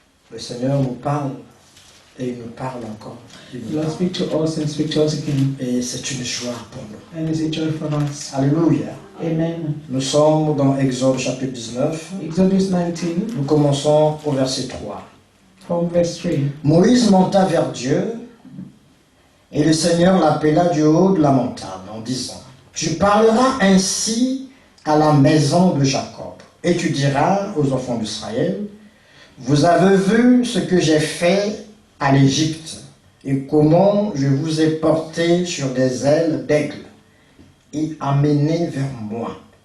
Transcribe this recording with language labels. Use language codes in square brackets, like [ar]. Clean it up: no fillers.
[fr] Le Seigneur nous parle et il nous parle encore. [en] The Lord speak to us and speak to us again. [fr] Et c'est une joie pour nous. [en] And it's a joy for us. Alléluia. Amen. [fr] Nous sommes dans Exode chapitre 19. [en] Exodus 19, [fr] Nous commençons au verset 3. [en] from verse 3. [fr] Moïse monta vers Dieu et le Seigneur l'appela du haut de la montagne en disant: Tu parleras ainsi à la maison de Jacob et tu diras aux enfants d'Israël: Vous avez vu ce que j'ai fait à l'Égypte et comment je vous ai porté sur des ailes d'aigle et amené vers moi.